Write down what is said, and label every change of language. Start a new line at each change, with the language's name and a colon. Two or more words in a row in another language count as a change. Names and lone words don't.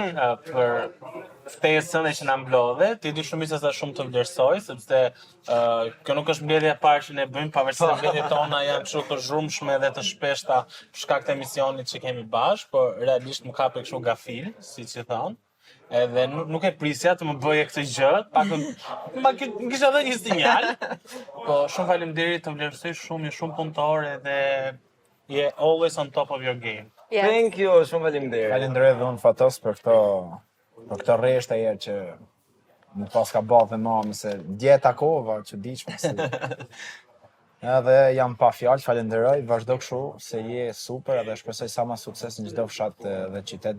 Albanian: Për ftesën e që na mblodhe, ti di shumë se sa shumë të vlerësoj, sepse kjo nuk është mbledhja e parë që ne bëjmë, pavarësisht se mbledhjet tona janë kështu të zhrumshme dhe të shpeshta për shkak të emisionit që kemi bashkë, por realisht më kape kështu gafil, siç e thon. Edhe nuk e prisja të më bëje këtë gjë, pak kisha dhënë një sinjal. Po shumë faleminderit, të vlerësoj shumë, je shumë punëtor dhe je
English: always on top of your game. Thank you,
Albanian: shumë faleminderit. Falenderoj dhe unë Fatos për këto rreshtë e që më pas ka bërë dhe mamë, se dje takova që diqme si. Edhe jam pa fjalë, falenderoj, vazhdo kështu, se je super edhe shpresoj sa ma sukses në çdo fshat dhe qytet.